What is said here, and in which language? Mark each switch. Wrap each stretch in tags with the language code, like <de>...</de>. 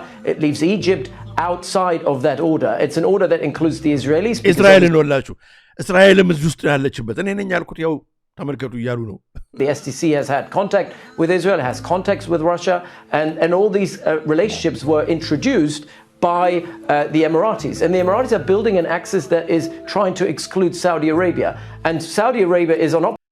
<en>it leaves Egypt outside of that order it's an order that includes the Israelis</en> <am>እስራኤልን ወላችሁ እስራኤልም እዚህ ውስጥ ያለችበት እኔ ነኝ ያልኩት ያው ተመልከቱ እያሉ ነው</am> <en>the SDC has had contact with Israel has contacts with Russia and all these relationships were introduced by the Emiratis and the Emiratis are building an axis that is trying to exclude Saudi Arabia and Saudi Arabia is on</en>